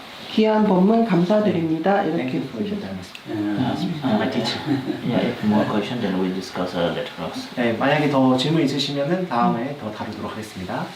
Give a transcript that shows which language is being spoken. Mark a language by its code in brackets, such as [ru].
[ko] 귀한 법문 감사드립니다. [en] Thank [ko] 이렇게 [en] you for your time. My teacher. Yeah, if more question, then we'll discuss later on. [ko] 네, 만약에 더 질문 있으시면은 다음에 더 다루도록 하겠습니다.